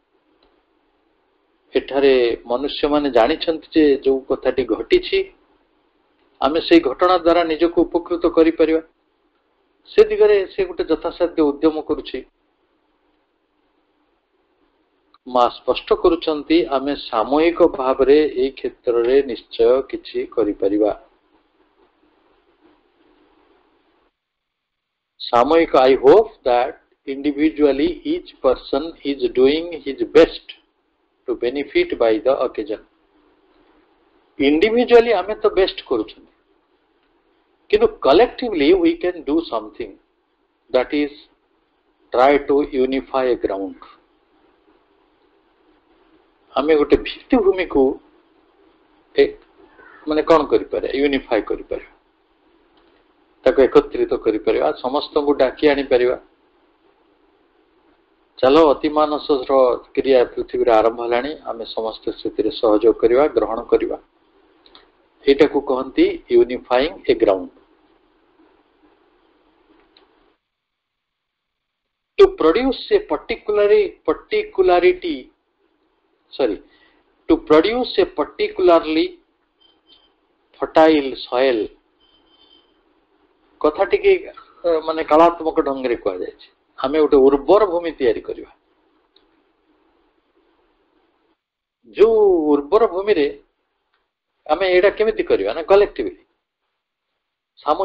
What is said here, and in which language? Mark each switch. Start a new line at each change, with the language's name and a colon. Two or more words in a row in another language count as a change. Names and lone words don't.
Odia: ଏଠାରେ ମନୁଷ୍ୟମାନେ ଜାଣିଛନ୍ତି ଯେ ଯୋଉ କଥାଟି ଘଟିଛି ଆମେ ସେଇ ଘଟଣା ଦ୍ୱାରା ନିଜକୁ ଉପକୃତ କରିପାରିବା, ସେ ଦିଗରେ ସେ ଗୋଟେ ଯଥାସାଧ୍ୟ ଉଦ୍ୟମ କରୁଛି। ମା ସ୍ପଷ୍ଟ କରୁଛନ୍ତି ଆମେ ସାମୂହିକ ଭାବରେ ଏଇ କ୍ଷେତ୍ରରେ ନିଶ୍ଚୟ କିଛି କରିପାରିବା। ସାମୂହିକ,
English: I hope that individually each person is doing his best to benefit by the occasion. Individually
Odia: ଆମେ ତ ବେଷ୍ଟ କରୁଛନ୍ତି, କିନ୍ତୁ
English: collectively we can do something, that is try to unify a ground.
Odia: ଆମେ ଗୋଟେ ଭିତ୍ତିଭୂମିକୁ ମାନେ କଣ କରିପାରିବା? ୟୁନିଫାଏ କରିପାରିବା, ତାକୁ ଏକତ୍ରିତ କରିପାରିବା, ସମସ୍ତଙ୍କୁ ଡାକି ଆଣିପାରିବା। ଚାଲ ଅତି ମାନସର କ୍ରିୟା ପୃଥିବୀରେ ଆରମ୍ଭ ହେଲାଣି, ଆମେ ସମସ୍ତେ ସେଥିରେ ସହଯୋଗ କରିବା, ଗ୍ରହଣ କରିବା। ଏଇଟାକୁ କହନ୍ତି
English: unifying a ground. To produce a particularly fertile soil,
Odia: କଥା ଟିକେ ମାନେ କଳାତ୍ମକ ଢଙ୍ଗରେ କୁହାଯାଇଛି। ଆମେ ଗୋଟେ ଉର୍ବର ଭୂମି ତିଆରି କରିବା। ଯୋଉ ଉର୍ବର ଭୂମିରେ ଆମେ ଏଇଟା କେମିତି କରିବା ନା
English: collectively